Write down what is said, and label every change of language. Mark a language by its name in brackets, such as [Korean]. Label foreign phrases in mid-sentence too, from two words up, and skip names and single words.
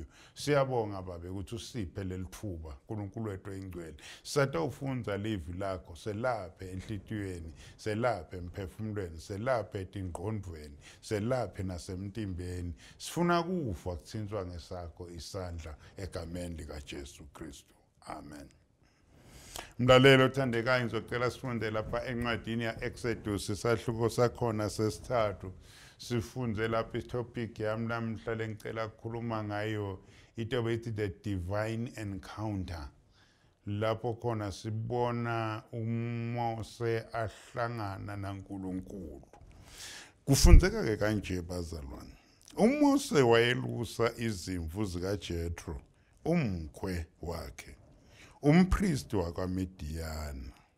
[Zulu] Siyabonga babe ukuthi usiphe lelithuba uNkulunkulu wethu oyingcwele. [Swati] Satawufunza livi lakho, selaphe enhlitiyweni, selaphe emphefumulweni, selaphe etingqondweni, selaphe nasemtimbeni. Sifuna kufa kuthinzwa ngesakho isandla egameni lika Jesu Kristu. Amen. [Zulu] Mlalelo othandekayo ngizocela sifunde lapha encwadini ya Exodus isahluko sakhona sesithathu. Sifunde lapha itopic yami namhla lengicela ukukhuluma ngayo itobe ithi [English] the divine encounter. [Zulu] Lapho khona sibona uMose ahlangana naNkulunkulu. Kufundzeka ke kanje bazalwane. uMose wayelusa izimvu zikaJethro, umkhwe wakhe, umpristi wakwaMidiyani.